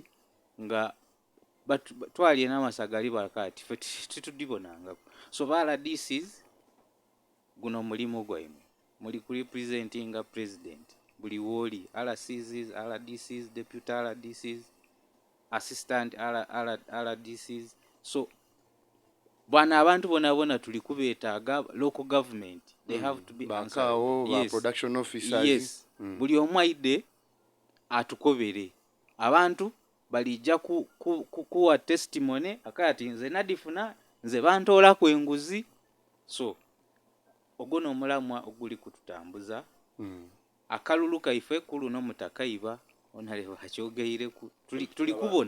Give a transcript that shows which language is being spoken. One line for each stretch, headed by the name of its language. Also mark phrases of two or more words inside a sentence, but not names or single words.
Soga: nga twalye n'amasagali bakati fe titudibonangako so bala DCs guno mulimu gwaimwe muli ku representinga president buli woli RCs RDCs deputy RDCs assistant RDCs so bwana abantu bona tuli kubeetaaga
English: local government they have to be answered production officers
Soga: buli omwaide atukobere abantu balijja kuwa testimony akati nze nadifuna nze bantoola ku enguzi so ogono omulamwa oguli kututambuza akalulu kaife kulu n'omutakaiba onale bakyogeyireku tuli kubona